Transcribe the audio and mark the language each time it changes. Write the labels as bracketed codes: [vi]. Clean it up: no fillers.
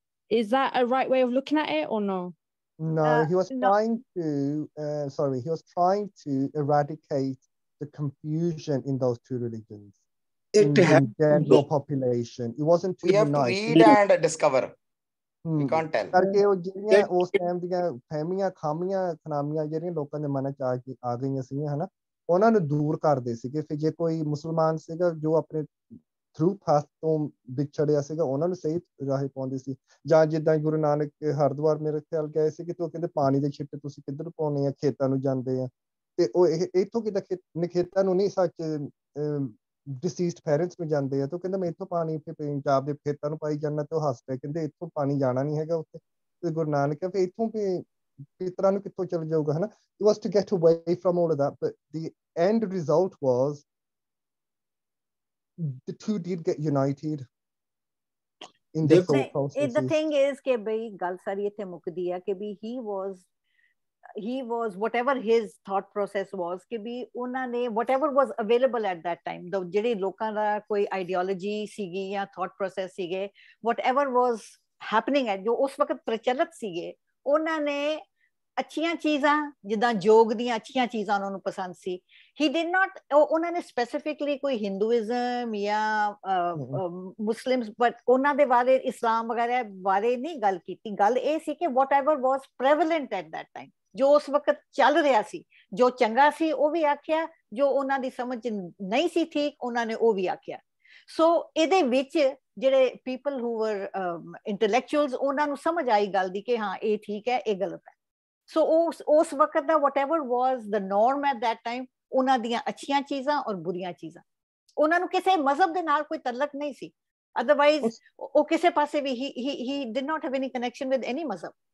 [en] Is that a right way of looking at it or no? No, he was trying to he was trying to eradicate the confusion in those two religions. In general population, it wasn't to unite. We have to read and discover. We can't tell. [pa] ਕਰਕੇ ਉਹ ਜਿਹੜੀਆਂ ਉਸ time ਦੀਆਂ ਫਹਿਮੀਆਂ ਖਾਮੀਆਂ ਖਨਾਮੀਆਂ ਜਿਹੜੀਆਂ ਲੋਕਾਂ ਦੇ ਮਨਾਂ 'ਚ ਆ ਗਈਆਂ ਸੀਗੀਆਂ ਹਨਾ, ਉਹਨਾਂ ਨੂੰ ਦੂਰ ਕਰਦੇ ਸੀਗੇ। ਫਿਰ ਜੇ ਕੋਈ ਮੁਸਲਮਾਨ ਸੀਗਾ ਜੋ ਆਪਣੇ ਥਰੂ ਪਾਥ ਤੋਂ ਵਿਛੜਿਆ ਸੀਗਾ ਉਹਨਾਂ ਨੂੰ ਸਹੀ ਰਾਹ ਪਾਉਂਦੇ ਸੀ। ਜਾਂ ਜਿੱਦਾਂ ਗੁਰੂ ਨਾਨਕ ਹਰਿਦੁਆਰ ਮੇਰੇ ਖਿਆਲ ਗਏ ਸੀ ਕਿ ਉਹ ਕਹਿੰਦੇ ਪਾਣੀ ਦੇ ਛਿੱਟੇ ਤੁਸੀਂ ਕਿੱਧਰ ਪਾਉਣੇ ਆ, ਖੇਤਾਂ ਨੂੰ ਜਾਂਦੇ ਆ। ਤੇ ਉਹ ਇੱਥੋਂ ਕਿੱਦਾਂ ਖੇਤਾਂ ਨੂੰ ਨਹੀਂ ਸੱਚ ਡਿਸੀਜ਼ਡ ਪੈਰੈਂਟਸ ਨੂੰ ਜਾਂਦੇ ਆ। ਤੇ ਉਹ ਕਹਿੰਦਾ ਮੈਂ ਇੱਥੋਂ ਪਾਣੀ ਪੰਜਾਬ ਦੇ ਖੇਤਾਂ ਨੂੰ ਪਾਈ ਜਾਂਦਾ। ਤੇ ਉਹ ਹੱਸ ਪਿਆ ਕਹਿੰਦੇ ਇੱਥੋਂ ਪਾਣੀ ਜਾਣਾ ਨਹੀਂ ਹੈਗਾ ਉੱਥੇ। ਤੇ ਗੁਰੂ ਨਾਨਕ ਫਿਰ ਇੱਥੋਂ ਪਿਤਰਾਂ ਨੂੰ ਕਿੱਥੋਂ ਚਲ ਜਾਊਗਾ ਹਨਾ। [en] It was to get away from all of that, but the end result was the two did get united in the thought process. The thing is [pa] ਕਿ ਬਈ ਗੱਲ ਸਾਰੀ ਇੱਥੇ ਮੁੱਕਦੀ ਹੈ ਕਿ ਵੀ [en] he was whatever his thought process was [pa] ਕਿ ਵੀ ਉਹਨਾਂ ਨੇ [en] whatever was available at that time, [pa] ਜਿਹੜੇ ਲੋਕਾਂ ਦਾ ਕੋਈ ideology ਸੀਗੀ ਜਾਂ thought process ਸੀਗੇ, [en] whatever was happening at [pa] ਜੋ ਉਸ ਵਕਤ ਪ੍ਰਚਲਿਤ ਸੀਗੇ, ਉਹਨਾਂ ਨੇ ਅੱਛੀਆਂ ਚੀਜ਼ਾਂ ਜਿੱਦਾਂ ਯੋਗ ਦੀਆਂ ਅੱਛੀਆਂ ਚੀਜ਼ਾਂ ਉਹਨਾਂ ਨੂੰ ਪਸੰਦ ਸੀ। [en] he did not [pa] ਉਹਨਾਂ ਨੇ specifically ਕੋਈ ਹਿੰਦੂਇਜ਼ਮ ਜਾਂ ਮੁਸਲਿਮਸ ਬਟ ਉਹਨਾਂ ਦੇ ਬਾਰੇ ਇਸਲਾਮ ਵਗੈਰਾ ਬਾਰੇ ਨਹੀਂ ਗੱਲ ਕੀਤੀ। ਗੱਲ ਇਹ ਸੀ ਕਿ [en] whatever was prevalent at that time, [pa] ਜੋ ਉਸ ਵਕਤ ਚੱਲ ਰਿਹਾ ਸੀ, ਜੋ ਚੰਗਾ ਸੀ ਉਹ ਵੀ ਆਖਿਆ, ਜੋ ਉਹਨਾਂ ਦੀ ਸਮਝ ਨਹੀਂ ਸੀ ਠੀਕ ਉਹਨਾਂ ਨੇ ਉਹ ਵੀ ਆਖਿਆ। ਸੋ ਇਹਦੇ ਵਿੱਚ ਜਿਹੜੇ [en] people who were intellectuals [pa] ਉਹਨਾਂ ਨੂੰ ਸਮਝ ਆਈ ਗੱਲ ਦੀ ਕਿ ਹਾਂ ਇਹ ਠੀਕ ਹੈ ਇਹ ਗਲਤ ਹੈ। ਸੋ ਉਸ ਵਕਤ ਦਾ [en] whatever was the norm at that time, [pa] ਉਹਨਾਂ ਦੀਆਂ ਅੱਛੀਆਂ ਚੀਜ਼ਾਂ ਔਰ ਬੁਰੀਆਂ ਚੀਜ਼ਾਂ, ਉਹਨਾਂ ਨੂੰ ਕਿਸੇ ਮਜ਼ਹਬ ਦੇ ਨਾਲ ਕੋਈ ਤਲਕ ਨਹੀਂ ਸੀ। [en] otherwise [pa] ਉਹ ਕਿਸੇ ਪਾਸੇ ਵੀ [en] he did not have any connection with any ਮਜ਼ਹਬ।